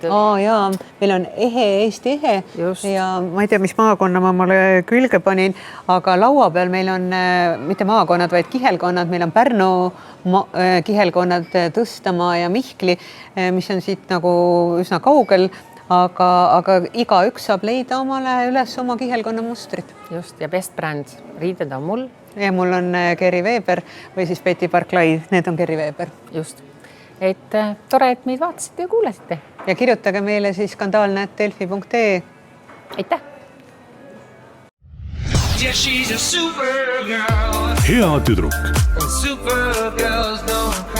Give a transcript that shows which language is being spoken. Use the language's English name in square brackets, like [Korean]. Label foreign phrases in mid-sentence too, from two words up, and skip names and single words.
[Estonian] Meil on Eesti ehe ja ma ei tea, mis maakonna ma omale külge panin, aga laua peal meil on mitte maakonnad, vaid kihelkonnad. Meil on Pärnu kihelkonnad, Tõstamaa ja Mihkli, mis on siit nagu üsna kaugel. aga igaüks saab leida omale üles oma kihelkonna mustrid. just, ja [English] best brand [Estonian] riided on mul. Ja mul on Geri Veber või siis Betty Barclay, need on Geri Veber. Just, et tore, et meid vaatasite ja kuulasite. Ja kirjutage meile siis skandaalne@delfi.ee. Aitäh! [English] Yeah, she's a supergirl. [Estonian] hea tüdruk [English] And supergirls don't